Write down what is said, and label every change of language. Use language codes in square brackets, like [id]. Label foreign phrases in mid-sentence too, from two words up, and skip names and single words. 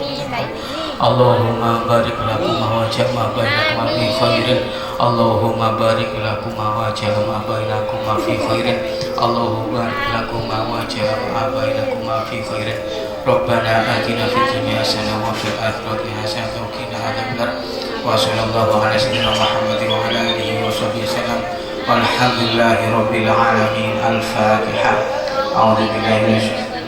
[ar] اللهم بارك لكما وجمع بينكما في خير. اللهم بارك لكما وجمع بينكما في خير. اللهم بارك لكما وجمع بينكما في خير. ربنا آتنا في الدنيا حسنة وفي الآخرة حسنة وقنا عذاب النار. وصلى الله على سيدنا محمد وعلى آله وصحبه وسلم. والحمد لله رب العالمين. الفاتحة. أعوذ بالله من